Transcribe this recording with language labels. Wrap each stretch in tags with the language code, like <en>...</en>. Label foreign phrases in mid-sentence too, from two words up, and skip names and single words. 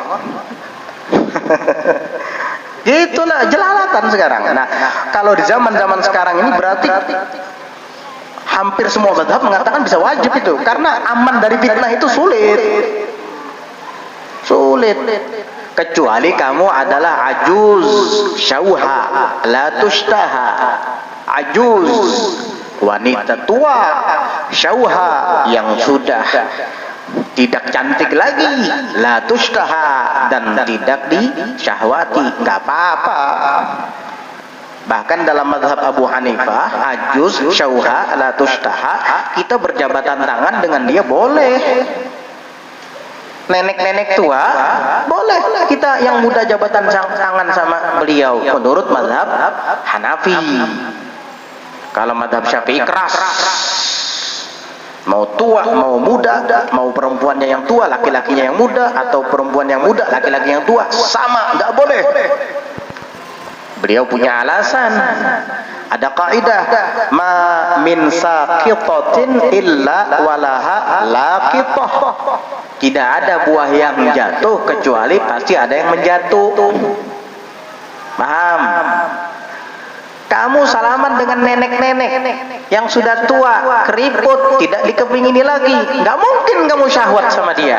<id>Gitulah jelalatan sekarang. Nah, kalau di zaman-zaman sekarang ini berarti hampir semua mazhab mengatakan bisa wajib itu, karena aman dari fitnah itu sulit. Kecuali kamu adalah</id> <ar>عجوز شوهاء لا تشتهى.</ar> <id>Ajuz, wanita tua syauha yang sudah tidak cantik lagi,</id> <ar>لا تشتهى,</ar> <id>dan tidak disyahwati, enggak apa-apa. Bahkan dalam mazhab Abu Hanifah,</id> <ar>عجوز شوهاء لا تشتهى,</ar> <id>kita berjabatan tangan dengan dia boleh. Nenek-nenek tua boleh kita yang muda jabatan tangan sama beliau menurut mazhab Hanafi. Kalau mazhab Syafi'i keras, mau tua mau muda, mau perempuannya yang tua laki-lakinya yang muda, atau perempuan yang muda laki-laki yang tua, sama, nggak boleh. Beliau punya alasan, ada kaidah,</id> <ar>ما من ساقطة إلا ولها لاقطة.</ar> <id>Tidak ada buah yang jatuh kecuali pasti ada yang menjatuh. Paham? Kamu salaman dengan nenek-nenek yang sudah tua, keriput, tidak dikepingini lagi, nggak mungkin kamu syahwat sama dia.</id>